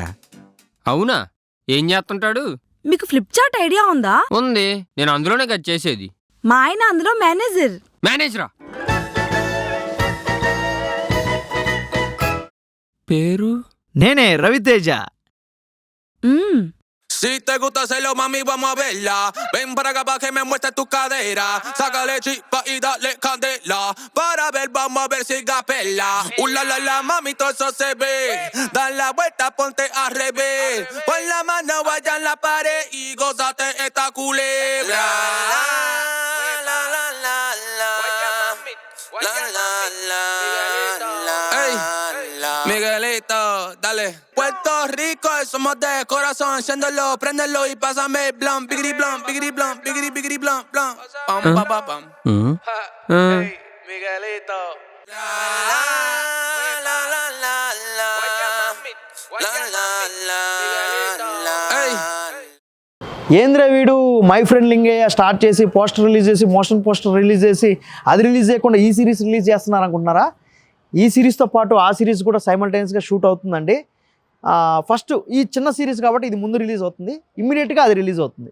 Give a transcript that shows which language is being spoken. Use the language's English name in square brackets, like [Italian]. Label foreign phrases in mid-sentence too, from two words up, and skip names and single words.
[Telugu] అవునా? ఏం చేస్తుంటాడు? మీకు ఫ్లిప్చార్ట్ ఐడియా ఉందా? ఉంది, నేను అందులోనే కదా చేసేది. మా ఆయన అందులో మేనేజరా? పేరు? నేనే, రవితేజ. [Spanish] Si te gusta hacerlo, mami, vamos a verla. Ven para acá pa' que me muestres tu cadera. Sácale chispa y dale candela. Para ver, vamos a ver si gapela. La, mami, todo eso se ve. Da la vuelta, ponte al revés. Pon la mano allá en la pared y gózate esta culebra. La, la, la, la. La, la, la. Miguelito, dale. Puerto Rico, somos de corazón. Enciéndelo, préndelo y pásame el blunt. Bigri blunt, bigri blunt, bigri bigri blunt, blunt. Pam, pam, pam, pam. Miguelito. La, la, la, la, la. La, la, la, la. Ey. [Telugu] ఏంద్రా వీడు [English] my friend [Telugu] లింగయ్య స్టార్ట్ చేసి [English] poster release [Telugu] చేసి [English] motion poster release [Telugu] చేసి అది రిలీజ్ చేయకుండా ఈ [English] series release [Telugu] చేస్తున్నారు అనుకుంటున్నారా? ఈ సిరీస్తో పాటు ఆ సిరీస్ కూడా [English] simultaneously shoot [Telugu] అవుతుందండి. ఫస్ట్ ఈ చిన్న సిరీస్ కాబట్టి ఇది ముందు రిలీజ్ అవుతుంది, ఇమ్మీడియట్గా అది రిలీజ్ అవుతుంది.